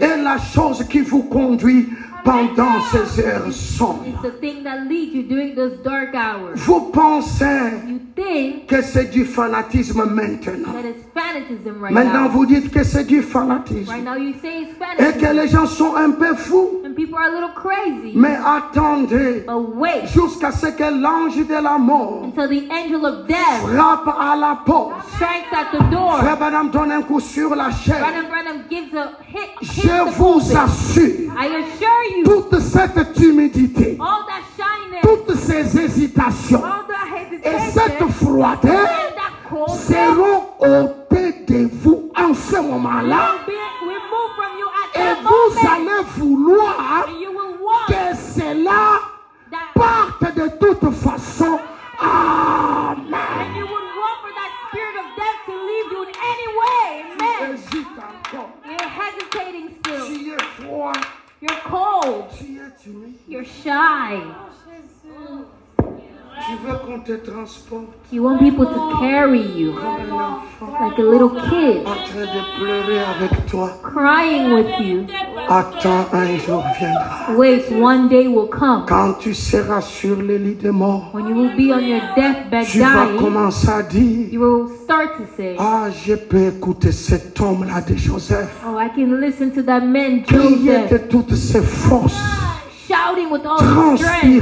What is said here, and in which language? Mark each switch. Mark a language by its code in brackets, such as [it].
[fr] est la chose qui vous conduit pendant ces heures sombres. [en] is the thing that leads you during those dark hours. [fr] Vous pensez [en] You think [fr] que c'est du fanatisme maintenant. [en] that it's fanatism right [fr] Maintenant, [en] now. [fr] vous dites que c'est du fanatisme. [en] Right now you say it's [fr] Et que [en] fanatism. [fr] les gens sont un peu fous. [en] And people are a little crazy. [fr] Mais attendez [en] But wait [fr] jusqu'à ce que l'ange de la mort [en] until the angel of death [fr] frappe à la porte. [en] strikes at the door. [fr] Frère Branham donne un coup sur la chair. [en] Branham gives a hit [fr] Je [en] the [fr] vous [en] pulpit. [fr] assure, [en] I assure you, [fr] toute cette timidité, [en] all that shyness, [fr] toutes ces hésitations [en] all that [fr] et [en] hesitation, [fr] cette froideur [en] and that coldness [fr] seront ôtées de vous en ce moment-là. [en] will be removed from you at [fr] Et [en] that [fr] vous [en] moment. [fr] allez vouloir [en] And you will want [fr] que cela [en] that, [fr] parte de toute façon. Amen. [en] and you would want for that spirit of death to leave you in any way. Amen. [fr] Hésite encore. [en] You're hesitating still. [fr] Tu es froid. [en] You're cold. [fr] Tu es timide. [en] You're shy. [fr] Tu veux qu'on te transporte [en] You want people to carry you [fr] comme un enfant [en] like a little kid, [fr] en train de pleurer avec toi. [en] crying with you. [fr] Attends, un jour viendra. [en] Wait, one day will come [fr] Quand tu seras sur le lit de mort, [en] when you will be on your deathbed [fr] tu vas [en] dying. [fr] commencer à dire, [en] You will start to say, [fr] ah, je peux écouter cet homme-là de Joseph, [en] oh, I can listen to that man [fr] crier de [en] Joseph [fr] toutes ses forces, [en] shouting with all his strength,